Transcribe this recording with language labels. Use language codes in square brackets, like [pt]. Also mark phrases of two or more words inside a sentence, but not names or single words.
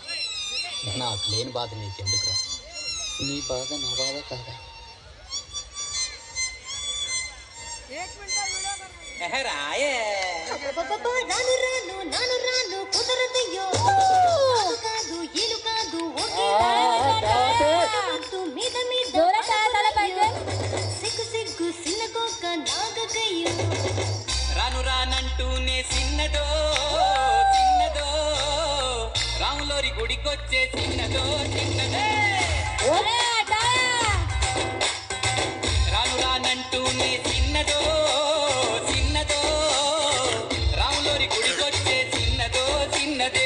[te] నాకు లేని బాధ నీకెందుకురా? నీ బాధ నా బాధ కాదా? రాయే [mr] जोरात टाळा झाला पाहिजे. [te] రాను రానంటూనే సిన్నదో సిన్నదో రాములోరి గుడికొచ్చే సిన్నదో చిన్నదే. రాను రానంటూనే సిన్నదో సిన్నదో రాములోరి గుడికొచ్చే సిన్నదో చిన్నదే.